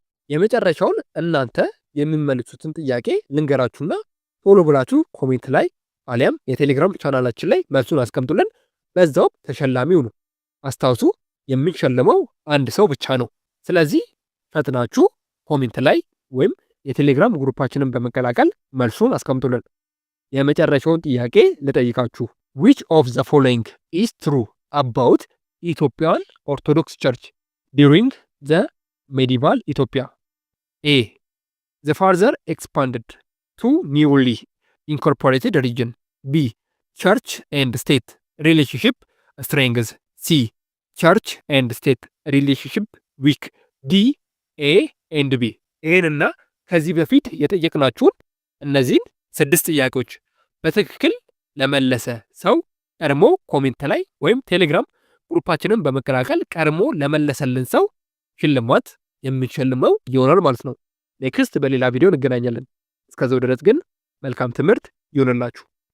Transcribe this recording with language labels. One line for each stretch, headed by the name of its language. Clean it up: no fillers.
Amharic: የመጨረሻውን እናንተ የሚመልሱትን ጥያቄ ልንገራችሁና ቶሎ ብላችሁ ኮሜንት ላይ አሊያም የቴሌግራም ቻናላችን ላይ መልሱን አስቀምጡልን። በዛው ተሸላሚው ነው። አስታውሱ የሚሸለመው አንድ ሰው ብቻ ነው። ስለዚህ ፈጥናችሁ ኮሜንት ላይ ወይም የቴሌግራም ግሩፓችንን በመቀላቀል መልሱን አስቀምጡልን። የመጨረሻውን ጥያቄ ልጠይቃችሁ።
English: which of the following is true about Ethiopian Orthodox Church during the medieval Ethiopia? A the further expanded to newly incorporated region, B church and state relationship strengths, C church and state relationship weak, D A and B።
Amharic: ይህንና ከዚህ በፊት የጠየቅናችሁን እነዚህን 6 ጥያቄዎች በትክክል ለመለሰ ሰው ቀድሞ ኮሜንት ላይ ወይም ቴሌግራም ግሩፓችንን በመቀላቀል ቀድሞ ለመለሰልን ሰው ሽልማት የምንሸልመው ይሆናል ማለት ነው። ኔክስት በሌላ ቪዲዮ እንገናኛለን። እስከዛው ድረስ ግን መልካም ትምህርት ይሆንላችሁ።